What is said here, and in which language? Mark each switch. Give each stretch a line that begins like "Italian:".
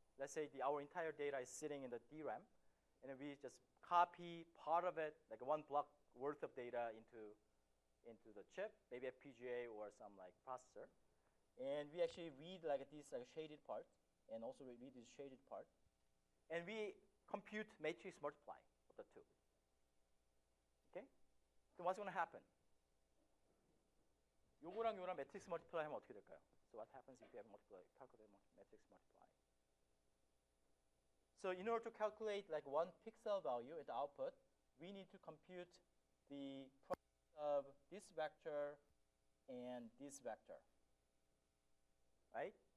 English: Let's say our entire data is sitting in the DRAM, and then we just copy part of it, like 1 block worth of data into the chip, maybe FPGA or some like processor. And we actually read like this like shaded part, and also read this shaded part. And we compute matrix multiply of the two. Okay? So what's going to happen?
Korean: 요거랑 요거랑 matrix multiply 하면 어떻게 될까요?
English: So what happens if you have calculate matrix multiply? So in order to calculate like 1 pixel value at the output, we need to compute the product of this vector and this vector, right?